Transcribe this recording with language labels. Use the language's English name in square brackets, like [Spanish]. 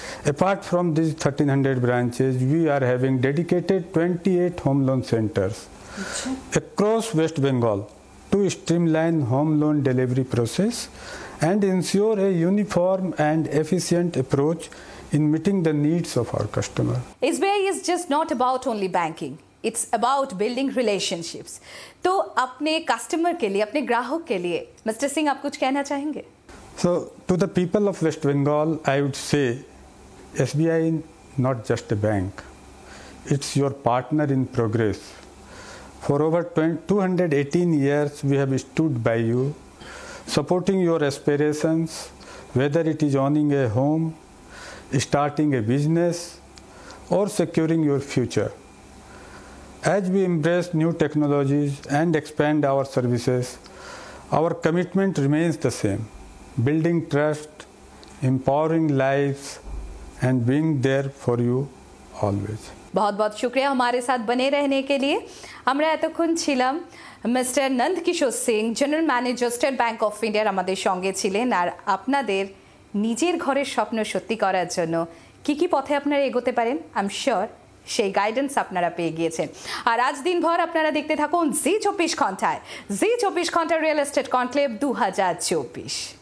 [English] Apart from these 1300 branches, we are having dedicated 28 home loan centers across West Bengal to streamline home loan delivery process and ensure a uniform and efficient approach in meeting the needs of our customer. SBI is just not about only banking. It's about building relationships. [Hindi] तो अपने customer के लिए, अपने ग्राहक के लिए, mister Singh, आप कुछ कहना चाहेंगे? [English] So, to the people of West Bengal, I would say SBI is not just a bank. It's your partner in progress. For over 218 years, we have stood by you, supporting your aspirations, whether it is owning a home, starting a business, or securing your future. As we embrace new technologies and expand our services, our commitment remains the same: building trust, empowering lives, and being there for you always. [Hindi] बहुत बहुत शुक्रिया हमारे साथ बने रहने के लिए। [Bangla] আমরা এতক্ষণ ছিলাম mister Nandakishore Singh, general manager, state bank of ইন্ডিয়ার আমাদের সঙ্গে ছিলেন। আর আপনাদের নিজের ঘরের স্বপ্ন সত্যি করার জন্য কি কি পথে আপনারা এগোতে পারেন, [English] I am sure [Bangla] সেই গাইডেন্স আপনারা পেয়ে গিয়েছেন। আর আজ দিনভর আপনারা দেখতে থাকুন জি24 ঘন্টায়, জি24 ঘন্টা রিয়েল এস্টেট কনক্লেভ 2024।